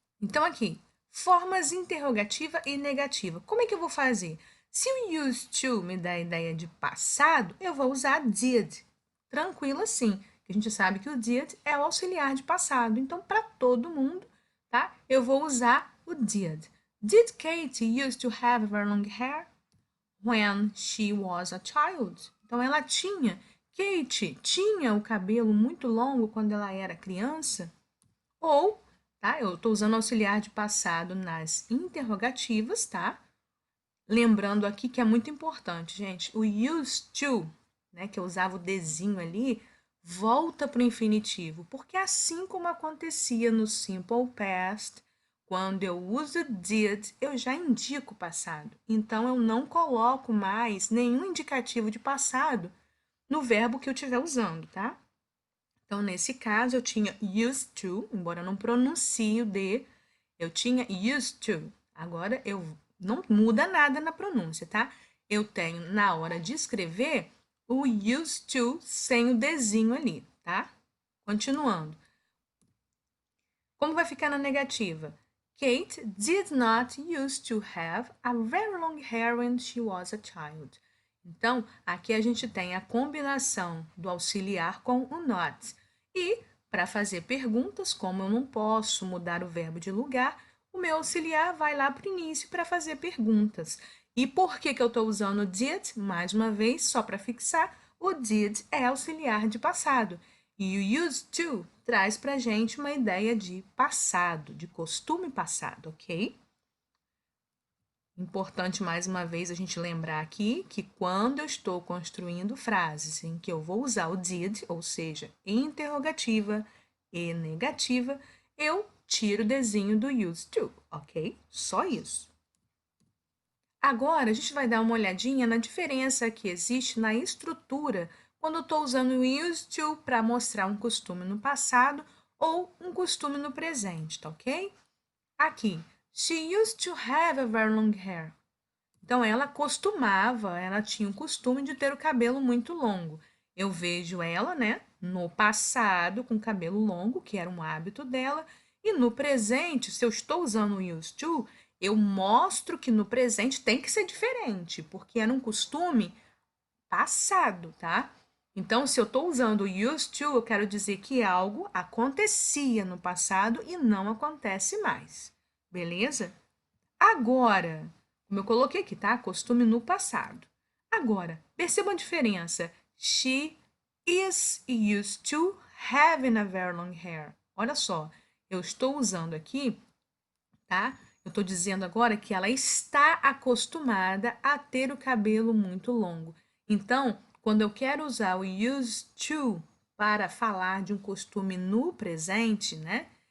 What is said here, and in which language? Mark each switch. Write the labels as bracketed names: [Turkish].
[Portuguese] Então, aqui, formas interrogativa e negativa. Como é que eu vou fazer? Se o used to me dá a ideia de passado, eu vou usar did. Tranquilo assim. A gente sabe que o did é o auxiliar de passado. Então, para todo mundo, tá? Eu vou usar o did. [English] Did Kate used to have very long hair when she was a child? [Portuguese] Então, ela tinha. Kate tinha o cabelo muito longo quando ela era criança? Ou tá? Eu estou usando auxiliar de passado nas interrogativas, tá? Lembrando aqui que é muito importante, gente, o used to, né, que eu usava o desinho ali, volta para o infinitivo, porque assim como acontecia no simple past, quando eu uso did, eu já indico o passado. Então, eu não coloco mais nenhum indicativo de passado no verbo que eu estiver usando, tá? Então, nesse caso, eu tinha used to, embora eu não pronuncie o D, eu tinha used to. Agora, eu não muda nada na pronúncia, tá? Eu tenho, na hora de escrever, o used to sem o Dzinho ali, tá? Continuando. Como vai ficar na negativa? [English] Kate did not used to have a very long hair when she was a child. [Portuguese] Então, aqui a gente tem a combinação do auxiliar com o not. E, para fazer perguntas, como eu não posso mudar o verbo de lugar, o meu auxiliar vai lá para o início para fazer perguntas. E por que eu estou usando o did? Mais uma vez, só para fixar, o did é auxiliar de passado. E o used to traz para a gente uma ideia de passado, de costume passado, ok? Importante, mais uma vez, a gente lembrar aqui que quando eu estou construindo frases em que eu vou usar o did, ou seja, interrogativa e negativa, eu tiro o desenho do used to, ok? Só isso. Agora, a gente vai dar uma olhadinha na diferença que existe na estrutura quando eu estou usando o used to para mostrar um costume no passado ou um costume no presente, tá ok? [English] Aqui, she used to have a very long hair. [Portuguese] Então, ela tinha o costume de ter o cabelo muito longo. Eu vejo ela, né, no passado, com cabelo longo, que era um hábito dela, e no presente, se eu estou usando o used to, eu mostro que no presente tem que ser diferente, porque era um costume passado, tá? Então, se eu estou usando o used to, eu quero dizer que algo acontecia no passado e não acontece mais. Beleza? Agora, como eu coloquei aqui, tá? Costume no passado. Agora, perceba a diferença. [English] She is used to having a very long hair. [Portuguese] Olha só, eu estou usando aqui, tá? Eu estou dizendo agora que ela está acostumada a ter o cabelo muito longo. Então, quando eu quero usar o used to para falar de um costume no presente, né?